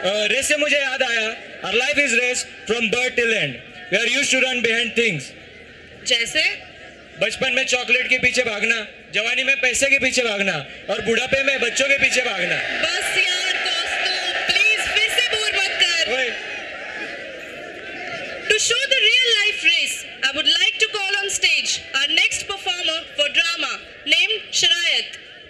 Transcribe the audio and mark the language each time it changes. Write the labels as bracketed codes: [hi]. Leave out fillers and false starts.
[hi] Race से मुझे याद आया, [en] our life is race from birth till end. We are used to run behind things. [hi] जैसे बचपन में चॉकलेट के पीछे भागना, जवानी में पैसे के पीछे भागना और बुढ़ापे में बच्चों के पीछे भागना। बस यार दोस्तों, प्लीज फिर से बोर मत कर। ओए, [en] To show the real life race, I would like to call on stage our next performer for drama named Sharayat.